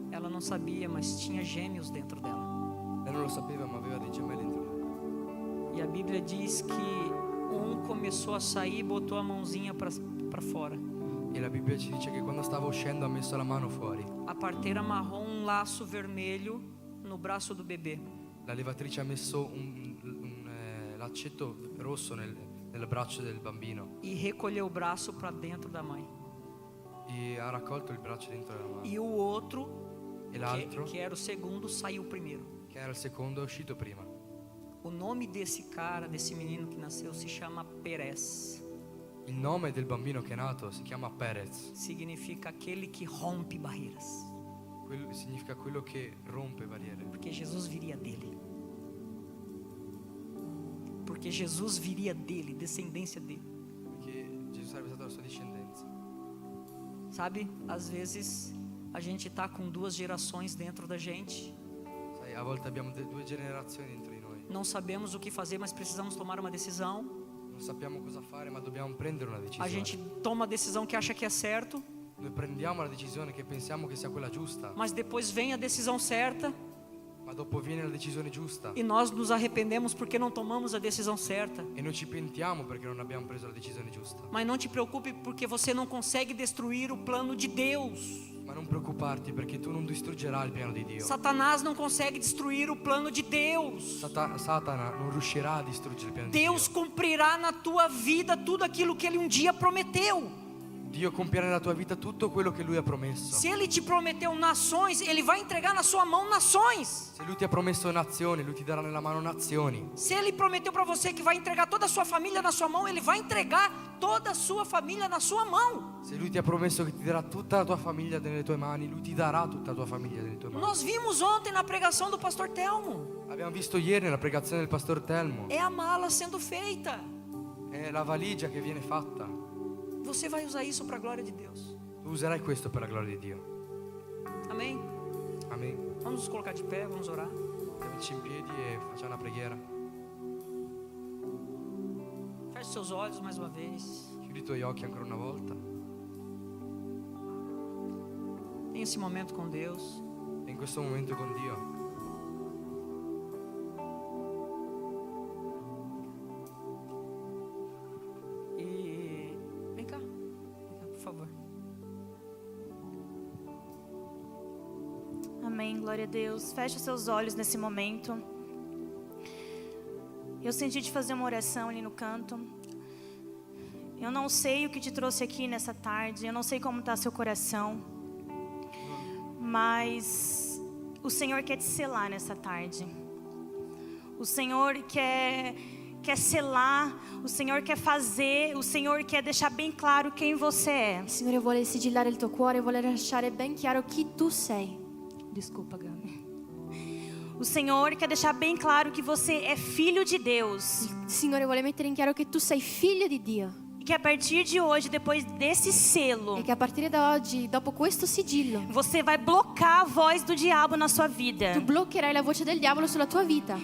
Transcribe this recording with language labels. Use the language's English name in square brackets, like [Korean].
[Portuguese] ela não sabia, mas tinha gêmeos dentro dela. [Italian] lei non lo sapeva ma aveva dei gemelli dentro di lei. [Portuguese] E a Bíblia diz que um começou a sair e botou a mãozinha para fora. [Italian] E la Bibbia ci dice che quando stava uscendo ha messo la mano fuori. [Portuguese] A parteira amarrou um laço vermelho no braço do bebê. [Italian] La levatrice ha messo un laccetto rosso nel braccio del bambino [Portuguese] E recolheu o braço para dentro da mãe. [Italian] e ha raccolto il braccio dentro la mano. [Portuguese] E o outro, [Italian] E l'altro, [Portuguese] que era o segundo, saiu primeiro. [Italian] che era il secondo, è uscito prima. [Portuguese] O nome desse cara, desse menino que nasceu, se chama Perez. [Italian] Il nome del bambino che è nato si chiama Perez. [Portuguese] significa aquele que rompe barreiras, [Italian] Significa quello che rompe barriere. [Portuguese] porque Jesus viria dele. Porque Jesus viria dele, descendência dele. [Italian] Perché Gesù sarebbe stato la sua discendenza. [Portuguese] Sabe, às vezes a gente tá com duas gerações dentro da gente. [Italian] Sai, a volte abbiamo due generazioni dentro di noi. [Portuguese] Não sabemos o que fazer, mas precisamos tomar uma decisão. [Italian] Non sappiamo cosa fare, ma dobbiamo prendere una [Portuguese] A [Italian] decisione. [Portuguese] gente toma a decisão que acha que é certo, [Italian] Noi prendiamo la decisione che pensiamo che sia quella giusta, [Portuguese] mas depois vem a decisão certa [Italian] ma dopo viene la decisione giusta [Portuguese] e nós nos arrependemos porque não tomamos a decisão certa. [Italian] e noi ci pentiamo perché non abbiamo preso la decisione giusta. [Portuguese] Mas não te preocupe porque você não consegue destruir o plano de Deus. [Italian] Ma non preoccuparti perché tu non distruggerai il piano di Dio. [Portuguese] Satanás não consegue destruir o plano de Deus. [Italian] Satana non riuscirà a distruggere il piano [Portuguese] Deus [Italian] di Dio. [Portuguese] cumprirá na tua vida tudo aquilo que Ele um dia prometeu. [Italian] Dio compierà nella tua vita tutto quello che Lui ha promesso. [Portuguese] Se Ele te prometeu nações, Ele vai entregar na sua mão nações. [Italian] Se Lui ti ha promesso nazioni, Lui ti darà nella mano nazioni. [Portuguese] Se Ele prometeu para você que vai entregar toda a sua família na sua mão, Ele vai entregar toda a sua família na sua mão. [Italian] Se Lui ti ha promesso che ti darà tutta la tua famiglia nelle tue mani, Lui ti darà tutta la tua famiglia nelle tue mani. [Portuguese] Nós vimos ontem na pregação do pastor Telmo. [Italian] Abbiamo visto ieri nella pregazione del pastor Telmo. [Portuguese] É a mala sendo feita. [Italian] È la valigia che viene fatta. [Portuguese] Você vai usar isso para a glória de Deus. [Italian] Tu userai questo per la gloria di Dio. [Portuguese] Amém? [Italian] Amen. [Portuguese] Vamos nos colocar de pé, vamos orar. [Italian] Mettiamoci in piedi e facciamo una preghiera. [Portuguese] Feche seus olhos mais uma vez. [Italian] Chiudi i tuoi occhi ancora una volta. [Portuguese] Tenha esse momento com Deus. [Italian] E in questo momento con Dio. [Portuguese] E vem cá, por favor. Amém, glória a Deus. Feche os seus olhos nesse momento. Eu senti de fazer uma oração ali no canto. Eu não sei o que te trouxe aqui nessa tarde. Eu não sei como está seu coração. Mas o Senhor quer te selar nessa tarde. O Senhor quer selar. O Senhor quer fazer. O Senhor quer deixar bem claro quem você é. [Italian] Il Signore vuole sigillare il tuo cuore, vuole lasciare ben chiaro chi tu sei. [Portuguese] Desculpa, Gabi. O Senhor quer deixar bem claro que você é filho de Deus. [Italian] Il Signore vuole mettere in chiaro che tu sei figlio di Dio. [Portuguese] E que a partir de hoje, depois desse selo, [Italian] E che a partire da oggi, dopo questo sigillo, [Portuguese] você vai blocar a voz do diabo na sua vida. [Italian] tu bloccherai la voce del diavolo sulla tua vita,